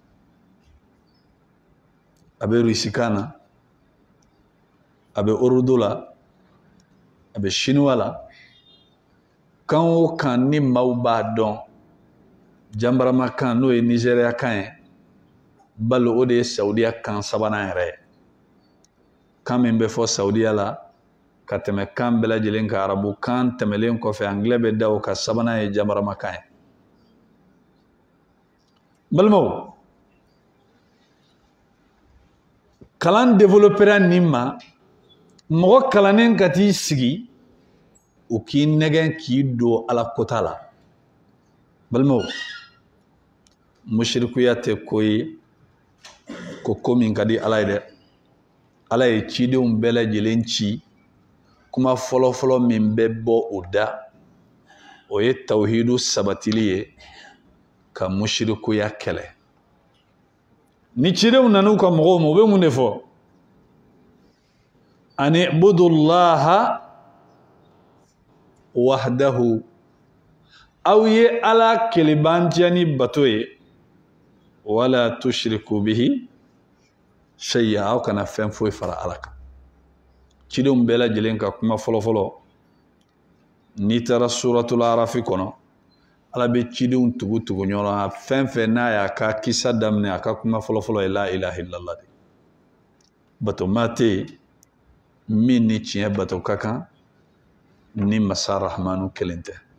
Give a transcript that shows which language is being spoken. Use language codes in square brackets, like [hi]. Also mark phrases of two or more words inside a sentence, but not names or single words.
[bm] abe rusikana abe urudula abe shinwala kan o kan ni mawba don jambarama kan no e Nigeria kan balo o de Saudiya kan sabana yere kan min be fo Saudiya la ka teme kan bela jelen ka arabu kan temelen ko fe anglais be daw ka sabana e jambarama kan balmo kalan développera nimma mo kalanen kati sigi o ki negen ki do ala kotala balmo mushrikuya tɛ ko ye ko min ka di Ala ye dɛ. Ala ye cidenw bɛɛ lajɛlen ci kuma fɔlɔfɔlɔ min bɛ bɔ o da o ye tawhidu sabatili ye ka mushrikuya kɛlɛ. Ni cidenw nan'u ka mɔgɔw ma u bɛ mun de fɔ? [ar] أن اعبدوا الله وحده, [bm] aw ye Ala kelebantiya ni bato ye, [ar] ولا تشركوا به شيئا, [bm] aw kana fɛn foyi fara Ala kan. Cidenw bɛɛ lajɛlen ka kuma fɔlɔfɔlɔ n'i taara suratul arafi kɔnɔ Ala bɛ cidenw tugu ɲɔgɔn fɛn fɛn n'a y'a ka kisa daminɛ a ka kuma fɔlɔfɔlɔ ye [ar] لا إله إلا الله [bm] de. Batoma tɛ yen min ni tiɲɛ bato ka kan ni masa rahmanu kelen tɛ.